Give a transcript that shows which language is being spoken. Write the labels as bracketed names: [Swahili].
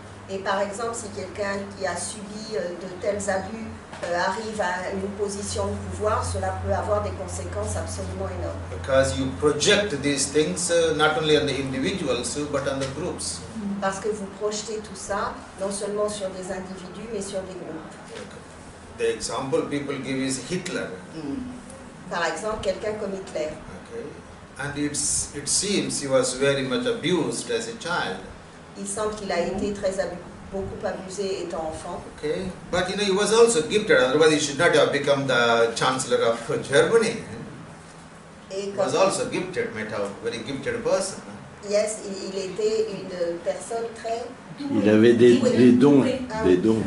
[French] Et par exemple, si quelqu'un qui a subi de tels abus arrive à une position de pouvoir, cela peut avoir des conséquences absolument énormes. [English] Because you project these things not only on the individuals but on the groups. [French] Parce que vous projetez tout ça, non seulement sur des individus, mais sur des groupes. [English] The example people give is Hitler. [French] Par exemple, quelqu'un comme Hitler. [English] Okay. And it seems he was very much abused as a child. [French] Il semble qu'il a été beaucoup abusé étant enfant. [English] Okay. But he was also gifted, otherwise he should not have become the Chancellor of Germany. [French] Et [English] He was also gifted, might have very gifted person. [French] Yes, il était une personne très... Il avait des dons, des dons.